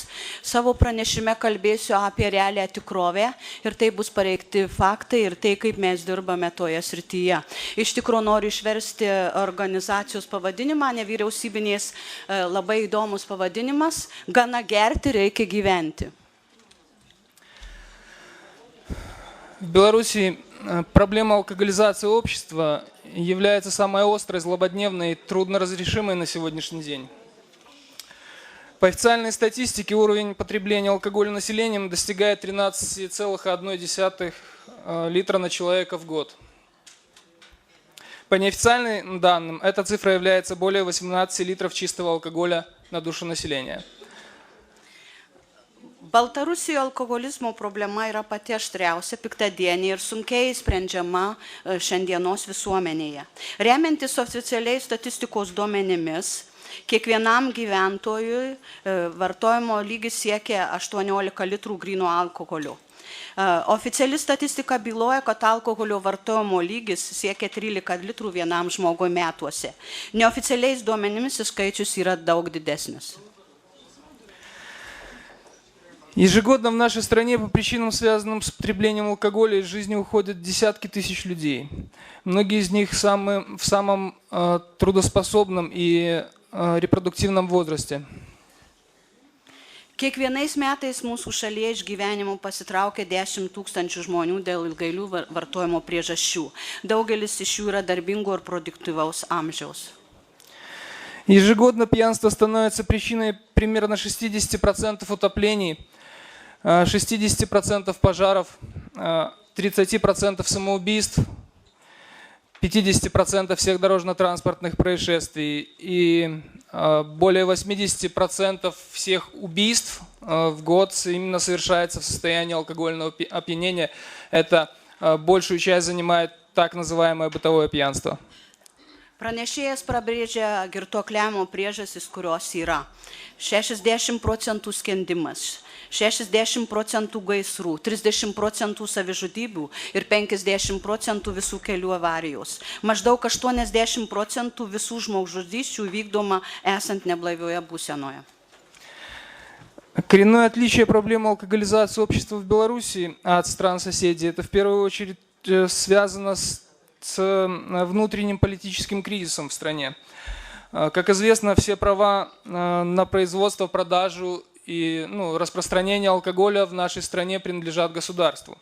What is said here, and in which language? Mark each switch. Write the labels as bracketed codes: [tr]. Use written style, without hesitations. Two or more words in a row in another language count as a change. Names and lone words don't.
[lt] Savo pranešime kalbėsiu apie realią tikrovę ir tai bus pareikti faktai ir tai, kaip mes dirbame toje srityje. Iš tikrųjų noriu išversti organizacijos pavadinimą, nevyriausybinės, labai įdomus pavadinimas. Gana gerti, reikia gyventi. [ru] В Беларуси проблема алкоголизации общества является самой острой, злободневной и трудноразрешимой на сегодняшний день. По официальной статистике уровень потребления алкоголя населением достигает 13,1 литра на человека в год. По неофициальным данным, эта цифра является более 18 литров чистого алкоголя на душу населения. [lt] Baltarusijoje alkoholizmo problema yra pati aštriausia, piktadienė ir sunkiai sprendžiama šiandienos visuomenėje. Remiantis oficialiais statistikos duomenimis, kiekvienam gyventojui vartojimo lygis siekia 18 litrų gryno alkoholio. Oficiali statistika byloja, kad alkoholio vartojimo lygis siekia 13 litrų vienam žmogui metuose. Neoficialiais duomenimis skaičius yra daug didesnis. [ru] Ежегодно в нашей стране по причинам, связанным с потреблением алкоголя, из жизни уходят десятки тысяч людей. Многие из них в самом трудоспособном и репродуктивном возрасте. [lt] Kiekvienais metais mūsų šalyje iš gyvenimo pasitraukia 10 000 žmonių dėl ilgainių vartojimo priežasčių. Daugelis iš jų yra darbingo ir produktyvaus amžiaus. [ru] Ежегодно пьянство становится причиной примерно 60% утоплений, 60% пожаров, 30% самоубийств, 50% всех дорожно-транспортных происшествий и более 80% всех убийств в год именно совершается в состоянии алкогольного опьянения. Это большую часть занимает так называемое бытовое пьянство. [lt] Pranešėjas prabrėžia girtuokliavimo priežastis, kurios yra 60% skendimas, 60% gaisrų, 30% savižudybių ir 50% visų kelių avarijos. Maždaug 80% visų žmogžudysčių vykdoma esant neblaivioje būsenoje. [ru] Коренное отличие проблемы алкоголизации общества в Беларуси от стран соседей, это в первую очередь связано с внутренним политическим кризисом в стране. Как известно, все права на производство, продажу и распространение алкоголя в нашей стране принадлежат государству.